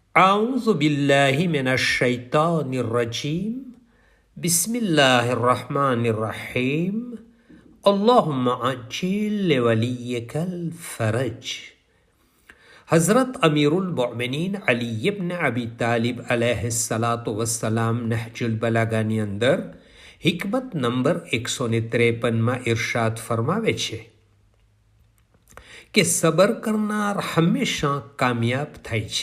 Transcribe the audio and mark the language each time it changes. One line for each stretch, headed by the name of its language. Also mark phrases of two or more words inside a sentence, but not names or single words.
Arabic: أعوذ بالله من الشيطان الرجيم بسم الله الرحمن الرحيم اللهم عجل لوليك الفرج.
Gujarati: હઝરત અમીરુલ મોમિનીન અલી ઇબ્ન અબી તાલિબ
Arabic: عليه الصلاة والسلام
Gujarati: નહજુલ બલાગાની અંદર હિકમત નંબર 153માં ઇરશાદ ફરમાવે છે કે સબર કરનાર હંમેશા કામયાબ થાય છે.